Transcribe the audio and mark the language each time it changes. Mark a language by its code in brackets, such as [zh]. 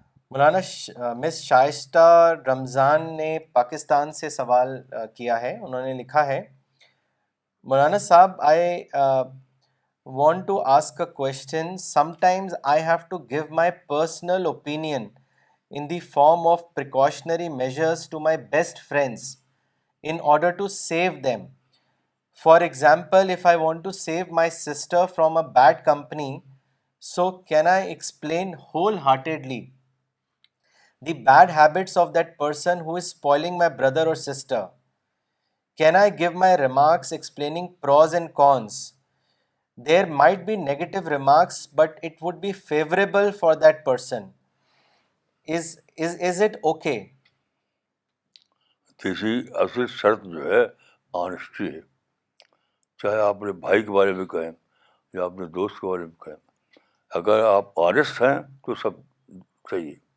[ur] مولانا مس شائستہ رمضان نے پاکستان سے سوال کیا ہے. انہوں نے لکھا ہے, [en] مولانا صاحب, I want to ask a question. Sometimes I have to give my personal opinion in the form of precautionary measures to my best friends in order to save them. For example, if I want to save my sister from a bad company, so can I explain wholeheartedly the bad habits of that person who is spoiling my brother or sister? Can I give my remarks explaining pros and cons? There might be negative remarks, but it would be favorable for that person. Is it okay? [ur] تیسری اصل شرط جو ہے honesty ہے. چاہے آپ اپنے بھائی کے بارے میں کہیں یا اپنے دوست کے بارے میں کہیں, اگر آپ آنیسٹ ہیں تو سب چاہیے.